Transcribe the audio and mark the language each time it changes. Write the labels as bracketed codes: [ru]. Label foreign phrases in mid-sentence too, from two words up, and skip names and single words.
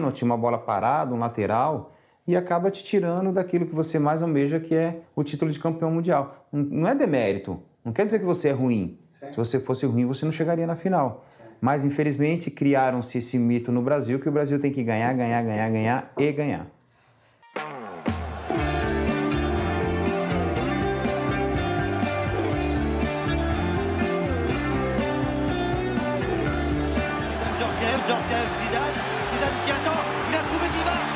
[pt] Um pênalti, uma bola parada, um lateral. e acaba te tirando daquilo que você mais almeja, que é o título de campeão mundial. Não é demérito, não quer dizer que você é ruim. Se você fosse ruim, você não chegaria na final. Mas, infelizmente, criaram-se esse mito no Brasil, que o Brasil tem que ganhar, ganhar, ganhar, ganhar e ganhar. [fr] Djorkaeff, Zidane qui attend, il a trouvé Divac.